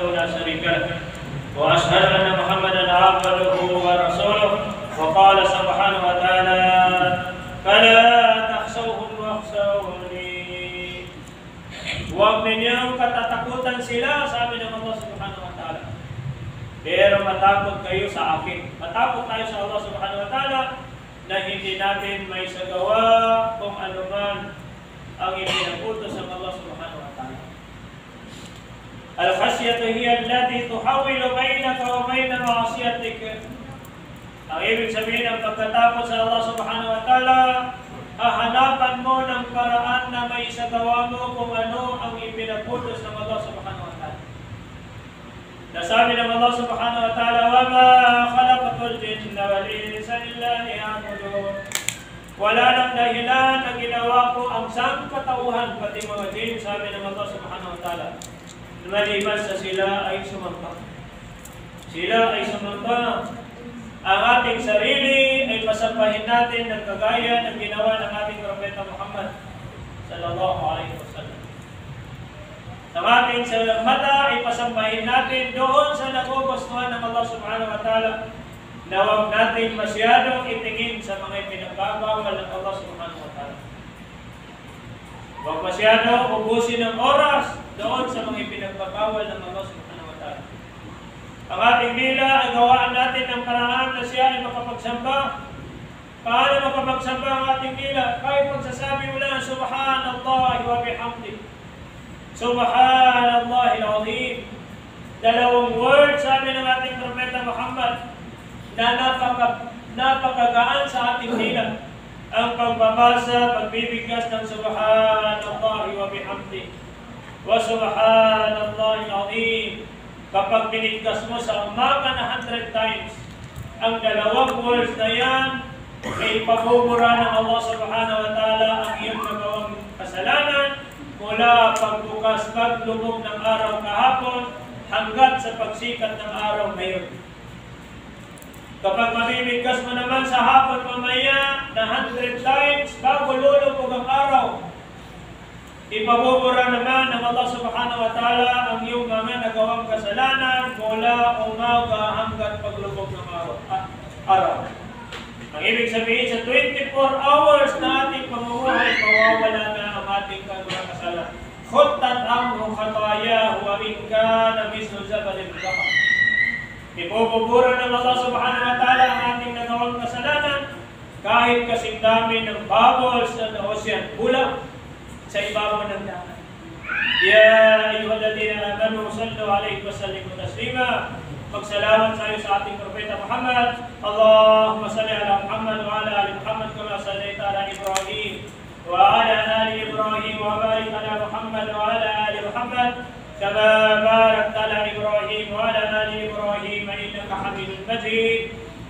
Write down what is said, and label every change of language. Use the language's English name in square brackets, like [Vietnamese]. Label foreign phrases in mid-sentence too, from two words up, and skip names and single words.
[Arabic] شريك له وأشهد أن محمدا عبده ورسوله وقال سبحانه وتعالى فلا تخشوهم واخشوني. [Filipino] Huwag ninyong katatakutan sila, sabi ng Allah [Arabic] سبحانه وتعالى. [Filipino] Pero matakot kayo sa akin. Matakot tayo sa Allah [Arabic] سبحانه وتعالى [Filipino] na hindi natin may sagawa kung ano man ang ipinaputos ng Allah [Arabic] سبحانه وتعالى. الخشية هي التي تحول بينك وبين معاصيك. [Filipino] Ang ibig sabihin ng pagkatakot sa Allah [Arabic] سبحانه وتعالى, [Filipino] hahanapan mo ng paraan na may isagawa mo kung ano ang ipinaputos ng Allah [Arabic] سبحانه وتعالى. [Filipino] Nasabi ng Allah [Arabic] سبحانه وتعالى, وَمَا خَلَقْتُ الْجِنَّ وَالْإِنسَ إِلَّا لِيَعْبُدُونِ. [Filipino] Wala nang dahilan na ginawa ko ang sangkatauhan, pati mga jinn, sabi ng Allah [Arabic] سبحانه وتعالى, [Filipino] maliban sa sila ay sumamba. Sila ay sumamba. Ang ating sarili ay pasambahin natin ng kagaya ng ginawa ng ating Propeta Muhammad [Arabic] صلى الله عليه وسلم. [Filipino] Ang ating mata ay pasambahin natin doon sa nagugustuhan ng Allah [Arabic] سبحانه وتعالى, [Filipino] na huwag natin masyadong itingin sa mga ipinagbabawal ng Allah [Arabic] سبحانه وتعالى. [Filipino] Huwag masyadong ubusin ng oras doon sa mga ipinagbabawal ng Allah [Arabic] سبحانه وتعالى. [Filipino] Ang ating dila ay gawaan natin ng paraan na siya ay makapagsamba. Paano makapagsamba ang ating dila? Kahit pagsasabi mo lang, [Arabic] سبحان الله وبحمده. سبحان الله العظيم. [Filipino] Dalawang words, sabi ng ating Propeta Muhammad, na napakagaan sa ating dila. Ang pagbabasa, pagbibigkas ng [Arabic] سبحان الله وبحمده. وسبحان الله العظيم. [Filipino] Kapag binigkas mo sa umaga na 100 times, ang dalawang words na yan ay pagmumura ng Allah [Arabic] سبحانه وتعالى [Filipino] ang iyong nagawang kasalanan mula pagbukas, paglubog ng araw kahapon hanggat sa pagsikat ng araw ngayon. Kapag mabibigkas mo naman sa hapon mamaya na 100 times bago lulubog ang araw, ipabubura naman ng Allah [Arabic] سبحانه وتعالى [Filipino] ang iyong mga nagawang kasalanan mula umaga hanggang paglubog ng araw. Ang ibig sabihin, sa 24 hours na ating pamumuhay, mawawala na ang ating mga kasalanan. [Arabic] حطت أمر خطايا وإن كان مثل زبد البحر. [Filipino] Ipabubura ng Allah [Arabic] سبحانه وتعالى [Filipino] ang ating nagawang kasalanan kahit kasing dami ng bubbles sa ocean, bulang sa ibabaw ng dagat. [Arabic] يا أيها الذين آمنوا صلوا عليه وسلموا تسليما. [Filipino] Magsalawat tayo sa ating Propeta Muhammad. [Arabic] اللهم صل على محمد وعلى آل محمد كما صليت على إبراهيم وعلى آل إبراهيم وبارك على محمد وعلى آل محمد كما باركت على إبراهيم وعلى آل إبراهيم إنك حميد مجيد.